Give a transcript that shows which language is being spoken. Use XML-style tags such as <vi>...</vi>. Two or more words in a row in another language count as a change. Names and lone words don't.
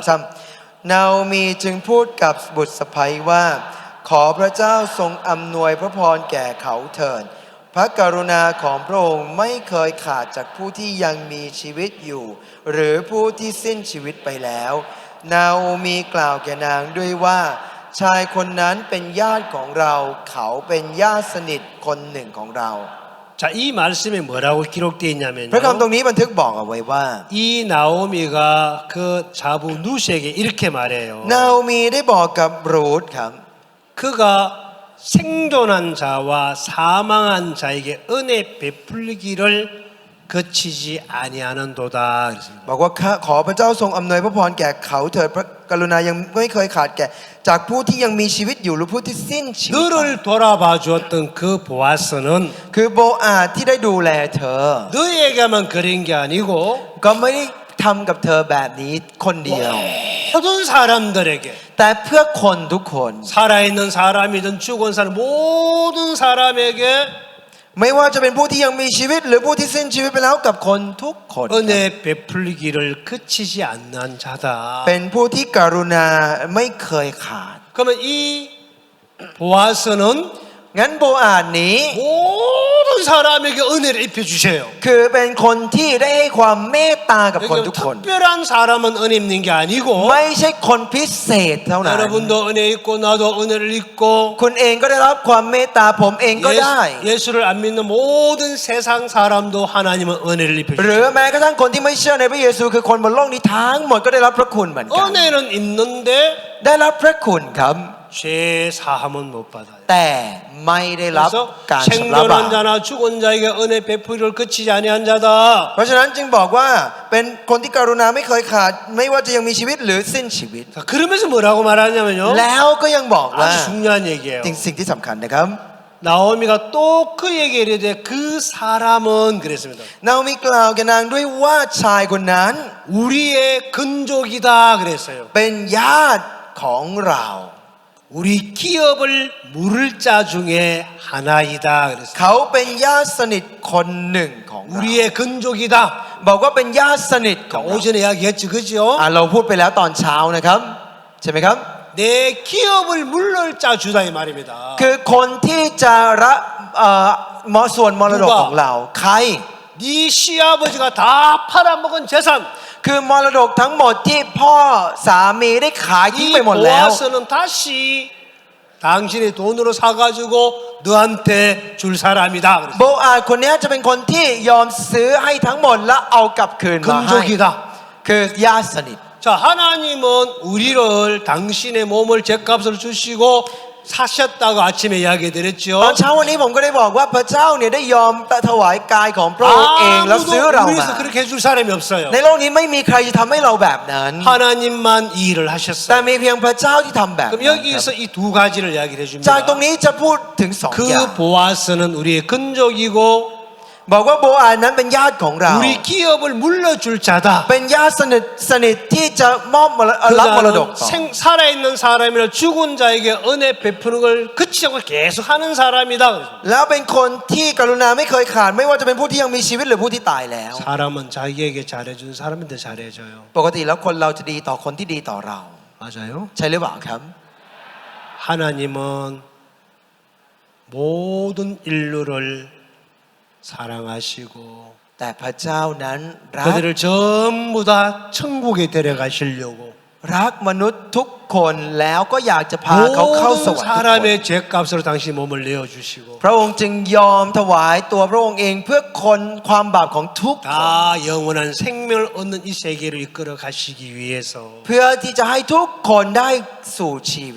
<th>21 นาโอมีจึงพูดกับบุตรสะใภ้ว่า ขอพระเจ้าทรงอำนวยพระพรแก่เขาเถิด พระกรุณาของพระองค์ไม่เคยขาดจากผู้ที่ยังมีชีวิตอยู่ หรือผู้ที่สิ้นชีวิตไปแล้ว นาโอมีกล่าวแก่นางด้วยว่า ชายคนนั้นเป็นญาติของเรา เขาเป็นญาติสนิทคนหนึ่งของเรา</th> <ko>자, 이 말씀에 뭐라고 기록되어 있냐면요.</ko> <th>พระคำตรงนี้บันทึกบอกเอาไว้ว่า</th> <ko>이 나오미가 그 자부 누시에게 이렇게 말해요.</ko> <th>นาโอมีได้บอกกับรูธครับ</th> <ko>그가 생존한 자와 사망한 자에게 은혜 베풀기를 거치지 아니하는도다. 그랬습니다.</ko> <th>บอกว่าขอพระเจ้าทรงอำนวยพระพรแก่เขาเถิดพระกรุณายังไม่เคยขาดแก่ จากผู้ที่ยังมีชีวิตอยู่หรือผู้ที่สิ้นชีวิต</th> <ko>너를 돌아봐 주었던 그 보아스는</ko> <th>คือโบอาสที่ได้ดูแลเธอ</th> <ko>너에게만 그런 게 아니고</ko> <th>ก็ไม่ได้ทำกับเธอแบบนี้คนเดียว</th> <ko>모든 사람들에게</ko> <th>แต่เพื่อคนทุกคน</th> <ko>살아있는 사람이든 죽은 사람 모든 사람에게</ko> <th>ไม่ว่าจะเป็นผู้ที่ยังมีชีวิต หรือผู้ที่สิ้นชีวิตไปแล้วกับคนทุกคน</th> <ko>은혜 베풀기를 그치지 않는 자다.</ko> <th>เป็นผู้ที่กรุณาไม่เคยขาด</th> <ko>그러면 이 보아스는</ko> <th>งั้นโบอาสนี้</th> <ko>모든 사람에게 은혜를 입혀 주셔요.</ko> <th>คือเป็นคนที่ได้ให้ความเมตตากับคนทุกคน</th> <ko>특별한 사람은 은혜 입는 게 아니고</ko> <th>ไม่ใช่คนพิเศษเท่านั้น</th> <ko>여러분도 은혜 입고 나도 은혜를 입고</ko> <th>คุณเองก็ได้รับความเมตตาผมเองก็ได้</th> <ko>예수를 안 믿는 모든 세상 사람도 하나님은 은혜를 입혀</ko> <th>หรือ</th> <ko>주셔요.</ko> <th>แม้กระทั่งคนที่ไม่เชื่อในพระเยซูคือคนบนโลกนี้ทั้งหมดก็ได้รับพระคุณเหมือนกัน</th> <ko>은혜는 입는데</ko> <th>ได้รับพระคุณครับ</th> <ko>죄 사함은 못 받아요.</ko> <th>แต่ไม่ได้รับ</th> <ko>그래서</ko> <th>การชำระบาป</th> <ko>생존한 자나 죽은 자에게 은혜 베풀이를 그치지 아니한 자다.</ko> <th>เพราะฉะนั้นจึงบอกว่าเป็นคนที่กรุณาไม่เคยขาด ไม่ว่าจะยังมีชีวิตหรือสิ้นชีวิต</th> <ko>자, 그러면서 뭐라고 말하냐면요.</ko> <th>แล้วก็ยังบอกว่า</th> <ko>아주 중요한 얘기예요.</ko> <th>สิ่งที่สำคัญนะครับ</th> <ko>나오미가 또 그에게 이르되 그 사람은 그랬습니다.</ko> <th>นาโอมีกล่าวแก่นางด้วยว่าชายคนนั้น</th> <ko>우리의 근족이다 그랬어요.</ko> <th>เป็นญาติของเรา</th> <ko>우리 기업을 물을 자 중에 하나이다 그랬어요.</ko> <th>เขาเป็นญาติสนิทคนหนึ่งของเรา</th> <ko>우리의 근족이다.</ko> <th>บอกว่าเป็นญาติสนิทของเรา</th> <ko>오전에 이야기했죠, 그죠?</ko> <th>เราพูดไปแล้วตอนเช้านะครับใช่ไหมครับ</th> <ko>내 기업을 물을 짜 주다 이 말입니다.</ko> <th>คือคนที่จะรับส่วนมรดกของเราใคร</th> <ko>네 시아버지가 다 팔아먹은 재산.</ko> <th>คือมรดกทั้งหมดที่พ่อสามีได้ขายทิ้ง</th> <ko>이</ko> <th>ไปหมดแล้ว</th> <ko>보아스는 다시 당신의 돈으로 사가지고 너한테 줄 사람이다.</ko> <th>โบอาสคนนี้จะเป็นคนที่ยอมซื้อให้ทั้งหมดและเอากลับคืนมาให้</th> <ko>근족이다.</ko> <th>คือญาติสนิท</th> <ko>자, 하나님은 우리를 당신의 몸을 죗값을 주시고 사셨다고 아침에 이야기</ko> <th>ตอน</th> <ko>드렸죠.</ko> <th>เช้าวันนี้ผมก็ได้บอกว่าพระเจ้าเนี่ยได้ยอมถวายกายของพระองค์เองแล้วซื้อ</th> <ko>아무도</ko> <th>เรามา</th> <ko>우리에서 그렇게 해줄 사람이 없어요.</ko> <th>ในโลกนี้ไม่มีใครจะทำให้เราแบบนั้น</th> <ko>하나님만 이 일을</ko> <th>แต่</th> <ko>하셨어요.</ko> <th>มีเพียงพระเจ้าที่ทำแบบนั้น</th> <ko>그럼 여기서 이 두 가지를 이야기를</ko> <th>จากตรง</th> <ko>해줍니다.</ko> <th>นี้จะพูดถึงสองอย่าง</th> <ko>그 보아스는 우리의 근족이고</ko> <th>บอกว่าโบอานั้นเป็นญาติของเรา</th> <ko>우리 기업을 물려줄 자다.</ko> <th>เป็นญาติสนิทที่จะมอบรับมรดกต่อ</th> <ko>살아있는 사람이나 죽은 자에게 은혜 베푸는 걸 그치지 않고 계속 하는 사람이다.</ko> <th>แล้วเป็นคนที่กรุณาไม่เคยขาดไม่ว่าจะเป็นผู้ที่ยังมีชีวิตหรือผู้ที่ตายแล้ว</th> <ko>사람은 자기에게 잘해준 사람한테 잘해줘요.</ko> <th>ปกติแล้วคนเราจะดีต่อคนที่ดีต่อเรา</th> <ko>맞아요?</ko> <th>ใช่หรือเปล่าครับ</th> <ko>하나님은 모든 인류를 사랑하시고</ko> <th>แต่พระเจ้านั้นรัก</th> <ko>그들을 전부 다 천국에 데려가시려고</ko> <th>รักมนุษย์ทุกคนแล้วก็อยากจะพาเขาเข้าส</th> <ko>모든</ko> <th>วรรค์ทุกคน</th> <ko>사람의 죄값으로 당신 몸을 내어주시고</ko> <th>พระองค์จึงยอมถวายตัวพระองค์เองเพื่อคนความบาปของทุกคน</th> <ko>다 영원한 생명을 얻는 이 세계를 이끌어 가시기 위해서</ko> <th>เพื่อที่จะให้ทุกคนได้สู่ชีวิต</th>